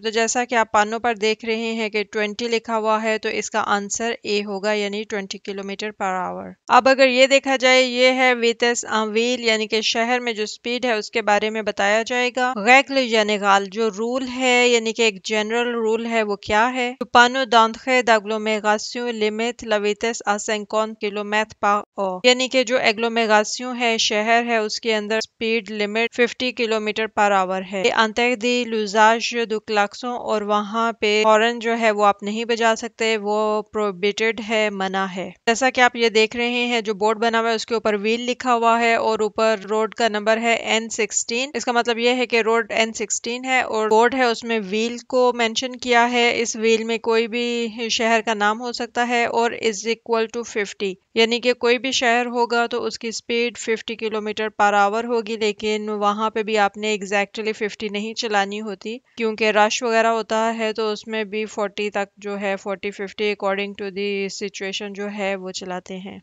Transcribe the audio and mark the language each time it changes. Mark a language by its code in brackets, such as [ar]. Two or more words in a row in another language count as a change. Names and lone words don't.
[ur] تو جیسا کہ آپ پانو پر دیکھ رہے ہیں کہ 20 لکھا ہوا ہے تو اس کا آنسر اے ہوگا، یعنی 20 [en] kilometre per hour. [ur] اب اگر یہ دیکھا جائے، یہ ہے [fr] vitesse en ville, [ur] یعنی کہ شہر میں جو سپیڈ ہے اس کے بارے میں بتایا جائے گا۔ [fr] règle générale [ur] جو رول ہے، یعنی کہ ایک [en] general rule [ur] ہے، وہ کیا ہے؟ پانو [fr] d'entrée d'agglomération limite la vitesse à 50 [en] kilometre per hour, [ur] یعنی کہ جو ایگلومیراسیون ہے، شہر ہے، اس کے اندر [en] speed limit [ur] 50 [en] kilometre per hour [ur] ہے۔ [fr] انتردی l'usage du klaxon، [ur] اور وہاں پہ ہارن جو ہے وہ آپ نہیں بجا سکتے، وہ prohibited ہے، منع ہے۔ جیسا کہ آپ یہ دیکھ رہے ہیں، جو بورڈ بنا ہوا ہے اس کے اوپر ویل لکھا ہوا ہے اور اوپر روڈ کا نمبر ہے N16۔ اس کا مطلب یہ ہے کہ روڈ N16 ہے اور بورڈ ہے اس میں ویل کو مینشن کیا ہے۔ اس ویل میں کوئی بھی شہر کا نام ہو سکتا ہے اور [en] is equal to [ur] 50، یعنی کہ کوئی بھی شہر ہوگا تو اس کی سپیڈ 50 [en] kilometre per hour [ur] ہوگی، لیکن وہاں پہ بھی آپ نے ایگزیکٹلی 50 نہیں چلانی ہوتی، کیونکہ رش وغیرہ ہوتا ہے تو اس میں بھی 40 تک جو ہے 40-50 [en] according to the situation [ur] جو ہے وہ چلاتے ہیں۔